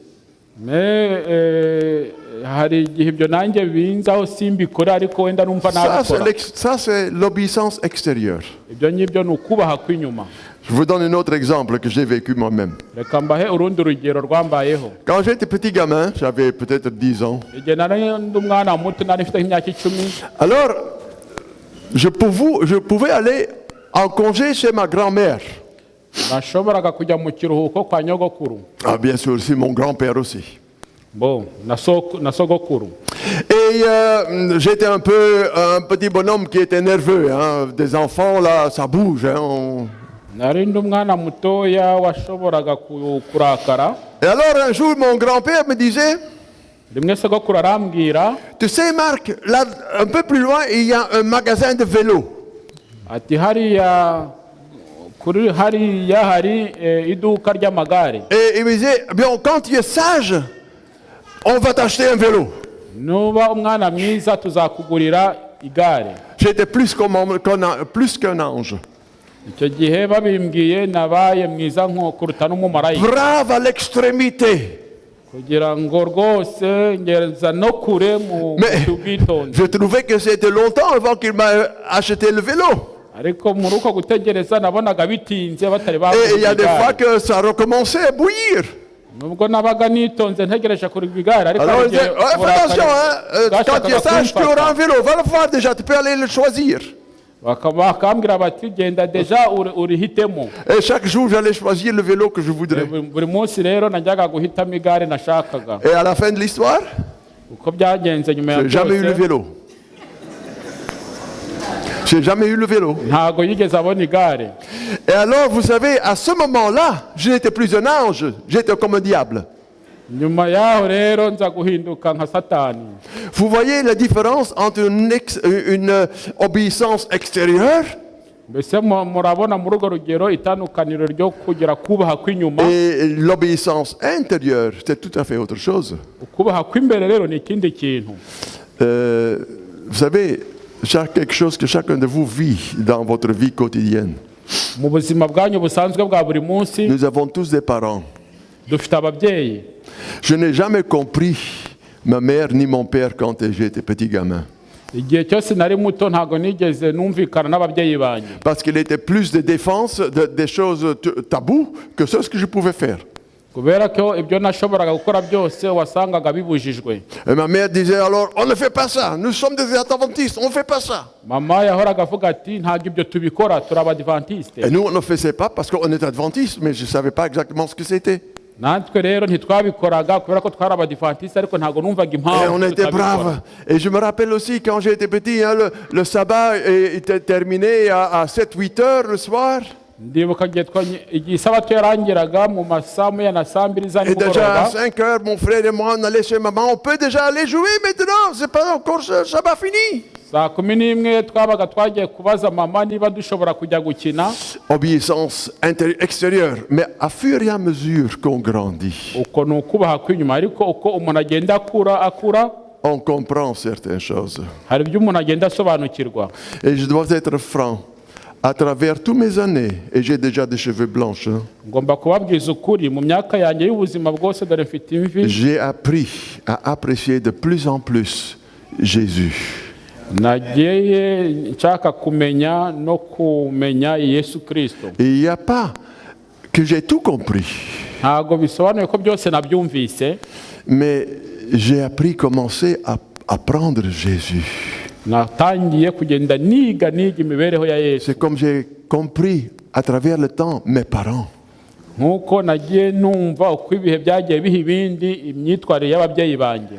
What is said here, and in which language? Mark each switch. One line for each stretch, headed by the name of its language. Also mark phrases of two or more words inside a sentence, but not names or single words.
Kinyarwanda: Hari igihe ibyo nanjye binzaho simbikore ariko wenda numva nabikora.
French: Ça, c'est l'obéissance extérieure.
Kinyarwanda: Ibyo ngibyo ni ukubaha kw'inyuma.
French: Je vous donne un autre exemple que j'ai vécu moi-même.
Kinyarwanda: Reka mbahe urundi rugero rwambayeho.
French: Quand j'étais petit gamin, j'avais peut-être 10 ans.
Kinyarwanda: Igihe nari ndi umwana muto nari mfite nk'imyaka 10.
French: Alors, je pouvais aller en congé chez ma grand-mère.
Kinyarwanda: Nashoboraga kujya mu kiruhuko kwa nyogokuru.
French: Ah, bien sûr, c'est mon grand-père aussi. Bon,
Kinyarwanda: na sogokuru.
French: Et j'étais un petit bonhomme qui était nerveux. Hein. Des enfants, là, ça bouge. Hein.
Kinyarwanda: Nari ndi umwana mutoya washoboraga kurakara.
French: Et alors, un jour, mon grand-père me disait,
Kinyarwanda: Rimwe sogokuru arambwira
French: tu sais, Marc, là, un peu plus loin, il y a un magasin de vélos.
Kinyarwanda: ati hariya hari iduka ry'amagare.
French: Et il me disait, bien, quand tu es sage, on va t'acheter un vélo.
Kinyarwanda: Nuba umwana mwiza tuzakugurira igare.
French: J'étais plus qu'un ange.
Kinyarwanda: Icyo gihe babimbwiye nabaye mwiza nko kuruta n'umumarayika.
French: Brave à l'extrémité.
Kinyarwanda: Kugira ngo rwose ngeza no kure mu bwitonzi.
French: Je trouvais que c'était longtemps avant qu'il m'a acheté le vélo.
Kinyarwanda: Ariko muri uko gutegereza nabonaga bitinze batari
French: Et il y a des fois
Kinyarwanda: bagura.
French: que ça recommençait à bouillir.
Kinyarwanda: Nubwo nabaga nitonze ntegereje kuri igare ariko
French: Alors il
Kinyarwanda: igihe
French: disait, fais attention, hein, quand tu es sage, tu auras un vélo. Va le voir déjà, tu peux aller le choisir.
Kinyarwanda: bakambwira bati genda deja urihitemo.
French: Et chaque jour, j'allais choisir le vélo que je voudrais.
Kinyarwanda: Buri munsi rero najyaga guhitamo igare nashakaga.
French: Et à la fin de l'histoire,
Kinyarwanda: Uko byagenze nyuma ya
French: j'ai jamais eu le
Kinyarwanda: byose
French: vélo. J'ai jamais eu le vélo.
Kinyarwanda: ntago yigeze abona igare.
French: Et alors, vous savez, à ce moment-là, je n'étais plus un ange, j'étais comme un diable.
Kinyarwanda: Nyuma yaho rero nza guhinduka nka Satani.
French: Vous voyez la différence entre une obéissance extérieure
Kinyarwanda: Mbese murabona muri urwo rugero itandukaniro ryo kugira kubaha kw'inyuma.
French: et l'obéissance intérieure, c'est tout à fait autre chose.
Kinyarwanda: Ukubaha kw'imbere rero ni ikindi kintu.
French: Vous savez, quelque chose que chacun de vous vit dans votre vie quotidienne.
Kinyarwanda: Mu buzima bwanyu busanzwe bwa buri munsi
French: Nous avons tous des parents.
Kinyarwanda: dufite ababyeyi.
French: Je n'ai jamais compris ma mère ni mon père quand j'étais petit gamin.
Kinyarwanda: Igihe cyose nari muto ntago nigeze numvikana n'ababyeyi banjye.
French: Parce qu'il était plus de défense des choses taboues que ce que je pouvais faire.
Kinyarwanda: Kubera ko ibyo nashoboraga gukora byose wasangaga bibujijwe.
French: Et ma mère disait alors, on ne fait pas ça, nous sommes des adventistes, on ne fait pas ça.
Kinyarwanda: Mama yahoraga avuga ati ntabwo ibyo tubikora turi abadivantiste.
French: Et nous, on ne faisait pas parce qu'on est adventistes, mais je ne savais pas exactement ce que c'était.
Kinyarwanda: Natwe rero ntitwabikoraga kubera ko twari abadivantiste ariko ntago numvaga
French: Et
Kinyarwanda: impamvu
French: on était
Kinyarwanda: tutabikora.
French: braves. Et je me rappelle aussi quand j'étais petit, hein, le sabbat était terminé à 7-8 heures le soir.
Kinyarwanda: Ndibuka igihe isabato yarangiraga mu masaa moya na saa mbiri za
French: Et déjà à
Kinyarwanda: nimugoroba.
French: 5 heures, mon frère et moi, on allait chez maman. On peut déjà aller jouer maintenant, c'est pas encore le sabbat fini.
Kinyarwanda: Saa 11 twabaga twagiye kubaza mama niba dushobora kujya gukina.
French: Obéissance extérieure. Mais à fur et à mesure qu'on grandit,
Kinyarwanda: Uko ni ukubaha kw'inyuma ariko uko umuntu agenda akura
French: on comprend certaines choses.
Kinyarwanda: hari ibyo umuntu agenda asobanukirwa.
French: Et je dois être franc. À travers toutes mes années, et j'ai déjà des cheveux blancs, hein,
Kinyarwanda: Ngomba kubabwiza ukuri mu myaka yanjye y'ubuzima bwose dore mfite imvi.
French: j'ai appris à apprécier de plus en plus Jésus.
Kinyarwanda: Nagiye nshaka kumenya no kumenya Yesu Kristo.
French: Et il n'y a pas que j'ai tout compris,
Kinyarwanda: Ntago bisobanuye ko byose nabyumvise.
French: mais j'ai appris commencer à apprendre Jésus.
Kinyarwanda: Natangiye kugenda niga imibereho ya Yesu.
French: C'est comme j'ai compris à travers le temps mes parents.
Kinyarwanda: Nkuko nagiye numva uko ibihe byagiye biha ibindi imyitwarire y'ababyeyi banjye.